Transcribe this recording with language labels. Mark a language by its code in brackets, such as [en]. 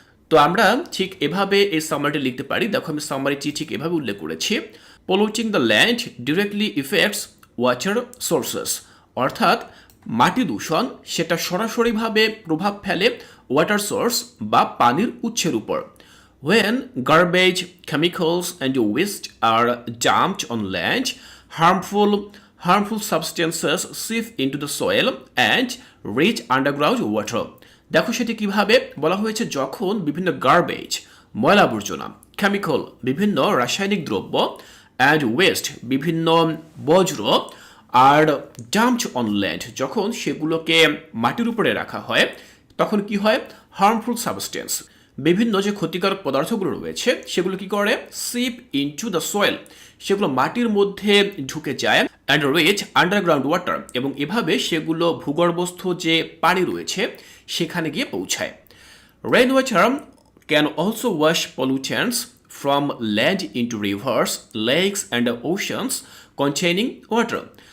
[bn] তো আমরা ঠিক এভাবে এই সামারিটি লিখতে পারি। দেখো আমি সামারিটি ঠিক এভাবে উল্লেখ করেছি, [en] polluting the land directly effects water sources, [bn] অর্থাৎ মাটি দূষণ সেটা সরাসরিভাবে প্রভাব ফেলে ওয়াটার সোর্স বা পানির উৎসের উপর। [en] When garbage, chemicals and waste are dumped on land, harmful substances seep into the soil and reach underground water. [bn] দেখো সেটি কিভাবে বলা হয়েছে, যখন বিভিন্ন গার্বেজ ময়লা আবর্জনা, কেমিক্যাল বিভিন্ন রাসায়নিক দ্রব্য, [en] and waste [bn] বিভিন্ন বজ্র [en] আর dumped on land [bn] যখন সেগুলোকে মাটির উপরে রাখা হয় তখন কি হয়, হার্মফুল সাবস্টেন্স বিভিন্ন যে ক্ষতিকারক পদার্থগুলো রয়েছে সেগুলো কি করে, [en] seep into the soil, [bn] সেগুলো মাটির মধ্যে ঢুকে যায়, [en] and reach underground water, [bn] এবং এভাবে সেগুলো ভূগর্ভস্থ যে পানি রয়েছে সেখানে গিয়ে পৌঁছায়। [en] Rain water can also wash pollutants from land into rivers, lakes and oceans containing water.